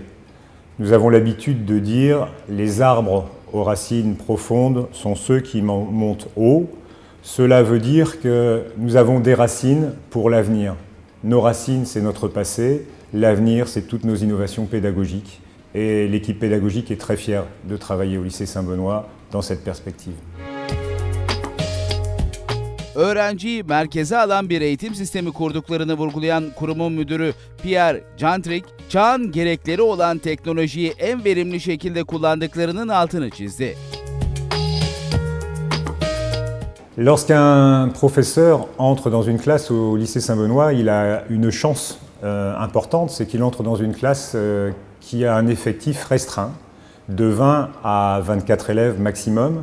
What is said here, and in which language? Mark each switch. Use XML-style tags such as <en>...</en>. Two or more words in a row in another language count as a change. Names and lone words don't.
<fr>Nous avons l'habitude de dire « les arbres aux racines profondes sont ceux qui montent haut ». Cela veut dire que nous avons des racines pour l'avenir. Nos racines, c'est notre passé. L'avenir, c'est toutes nos innovations pédagogiques. Et l'équipe pédagogique est très fière de travailler au lycée Saint-Benoît dans cette perspective.</fr> <tr>Öğrenciyi merkeze alan bir eğitim sistemi kurduklarını vurgulayan kurumun müdürü Pierre Gentric, çağın gerekleri olan teknolojiyi en verimli şekilde kullandıklarının altını çizdi.</tr> <fr>Lorsqu'un professeur entre dans une classe au lycée Saint-Benoît, il a une chance importante, c'est qu'il entre dans une classe qui a un effectif restreint, de 20 à 24 élèves maximum.</fr>